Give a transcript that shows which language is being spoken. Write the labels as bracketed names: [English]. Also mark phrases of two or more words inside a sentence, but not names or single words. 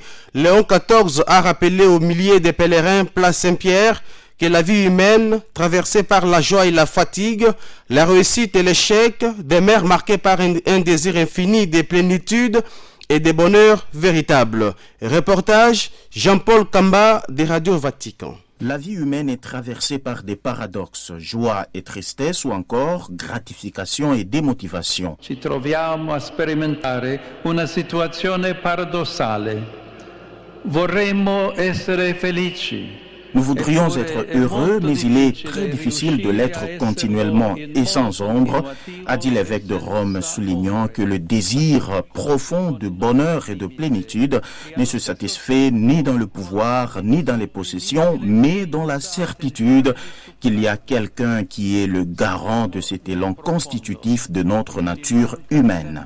[French] Léon XIV a rappelé aux milliers de pèlerins place Saint-Pierre que la vie humaine, traversée par la joie et la fatigue, la réussite et l'échec, demeure marquée par un désir infini de plénitude et de bonheur véritable. Reportage Jean-Paul Kamba de Radio Vatican. La vie humaine est traversée par des paradoxes, joie et tristesse ou encore gratification et démotivation. [Italian] Ci troviamo a sperimentare una situazione paradossale. Vorremmo essere felici. [French] Nous voudrions être heureux, mais il est très difficile de l'être continuellement et sans ombre, a dit l'évêque de Rome, soulignant que le désir profond de bonheur et de plénitude ne se satisfait ni dans le pouvoir, ni dans les possessions, mais dans la certitude qu'il y a quelqu'un qui est le garant de cet élan constitutif de notre nature humaine.